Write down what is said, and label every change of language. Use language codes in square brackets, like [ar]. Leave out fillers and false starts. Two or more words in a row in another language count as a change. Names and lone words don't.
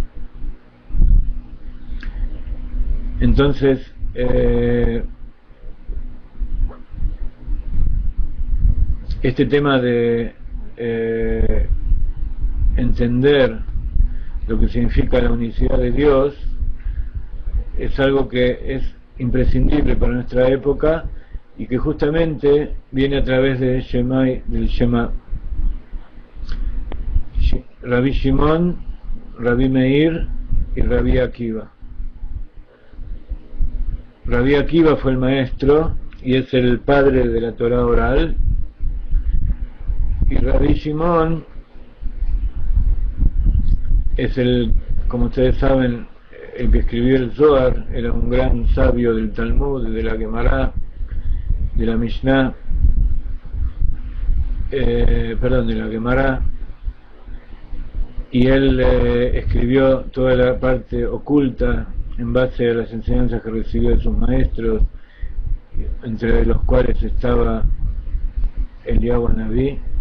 [es] Entonces, este tema de entender lo que significa la unicidad de Dios es algo que es imprescindible para nuestra época y que justamente viene a través del Shema. Rabbi Shimon, Rabbi Meir y Rabbi Akiva. Rabbi Akiva fue el maestro y es el padre de la Torá oral, y Rabbi Shimon es como ustedes saben, el que escribió el Zohar, era un gran sabio del Talmud, de la Gemara, de la Mishnah, de la Gemara, y él escribió toda la parte oculta en base a las enseñanzas que recibió de sus maestros, entre los cuales estaba Eliyahu Naví.